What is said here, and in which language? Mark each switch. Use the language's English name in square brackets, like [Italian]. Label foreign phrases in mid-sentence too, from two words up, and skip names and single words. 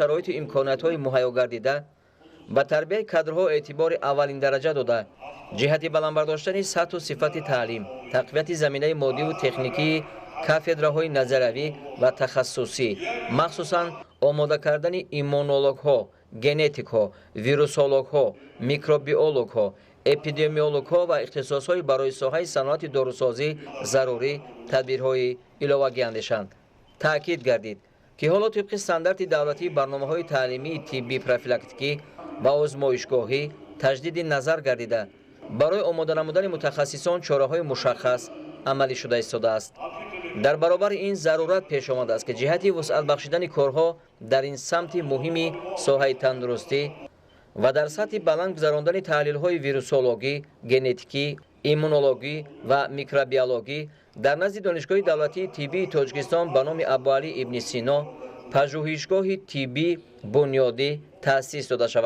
[Tajik] шароиту имкониятҳои муҳайё гардида ба тарбияи кадрҳо эътибори аввалиндараҷа дода, ҷиҳати баландбардоштани сатҳу сифати таълим, тақвияти заминаи моддиву техникии кафедраҳои назариявӣ ва тахассусӣ, махсусан омода кардани иммунологҳо, генетикҳо, вирусологҳо, микробиологҳо, эпидемиологҳо ва ихтисосҳои барои соҳаи саноати дорусозӣ зарурӣ тадбирҳои иловагӣ андешанд. таъкид гардид, ки ҳоло тибқи стандарти давлатӣ барномаҳои таълимии тиббии профилактикӣ ва озмоишгоҳӣ таҷдиди назар гардида барои омода намудани мутахассисон чораҳои мушаххас амалӣ шуда истодааст. дар баробари ин зарурат пеш омадааст ки ҷиҳати вусъат бахшидани корҳо дар ин самти муҳими соҳаи тандурустӣ ва дар сатҳи баланд гузаронидани таҳлилҳои вирусологӣ, генетикӣ, иммунологӣ ва микробиологӣ дар назди донишгоҳи давлатии тиббии Тоҷикистон ба номи Абӯалӣ ибни Сино пажӯҳишгоҳи тиббии бунёдӣ таъсис дода шавад.